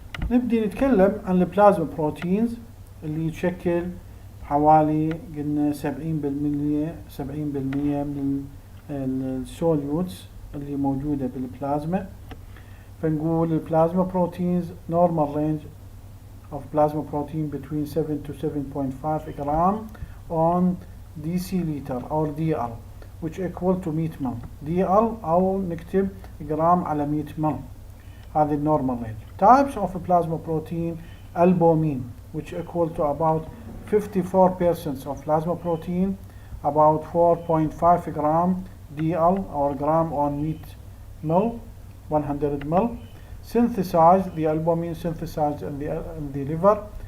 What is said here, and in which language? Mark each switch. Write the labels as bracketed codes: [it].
[ar] نبدي نتكلم عن البلازما بروتينز اللي يشكل حوالي قلنا 70% من السوليوتس اللي موجودة بالبلازما. فنقول البلازما [en] proteins normal range of plasma protein between 7 to 7.5 gram on deciliter or DL which equal to 100 مل. [ar] DL أو نكتب جرام على 100 مل. هذه النورمال range. [en] Types of plasma protein albumin which equal to about 54% of plasma protein, about 4.5 gram DL or gram on 100 ml, 100 ml. Synthesized, the albumin synthesized in the liver.